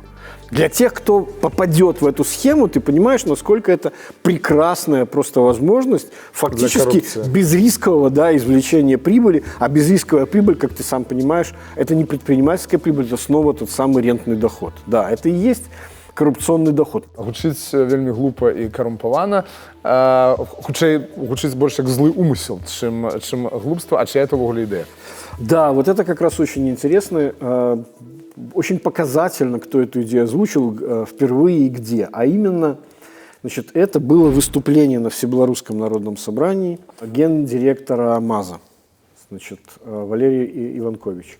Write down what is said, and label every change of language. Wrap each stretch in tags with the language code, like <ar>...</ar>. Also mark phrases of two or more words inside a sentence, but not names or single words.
<ru>Для тех, кто попадет в эту схему, ты понимаешь, насколько это прекрасная просто возможность фактически безрискового, да, извлечения прибыли. А безрисковая прибыль, как ты сам понимаешь, это не предпринимательская прибыль, это снова тот самый рентный доход. Да, это и есть коррупционный доход.</ru> <be>Гучыць вельмі глупа і карумпавана. Гучыць больш як злы умысел, чым глупство.</be> <ru>А чья это</ru> <be>ўвогуле ідэя?</be> <ru>Да, вот это как раз очень интересно. Очень показательно, кто эту идею озвучил, впервые и где. А именно, значит, это было выступление на Всебелорусском народном собрании гендиректора МАЗа, значит, Валерий Иванкович.</ru>